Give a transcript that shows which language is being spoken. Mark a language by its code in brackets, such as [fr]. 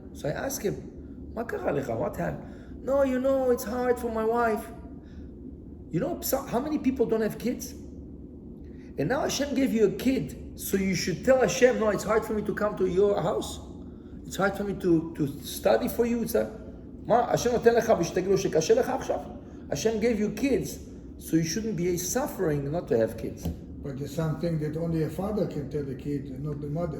[en] So I ask him, [he] מה קרה לך? [en] What happened? No, you know, it's hard for my wife. You know how many people don't have kids? And now Hashem gave you a kid, so you should tell Hashem, no, it's hard for me to come to your house. It's hard for me to study for you. [he] מה, השם נותן לך ושתגיד לו שקשה לך עכשיו? [en] Hashem gave you kids, so you shouldn't be suffering not to have kids. But it's something that only a father can tell the kid, and not the mother.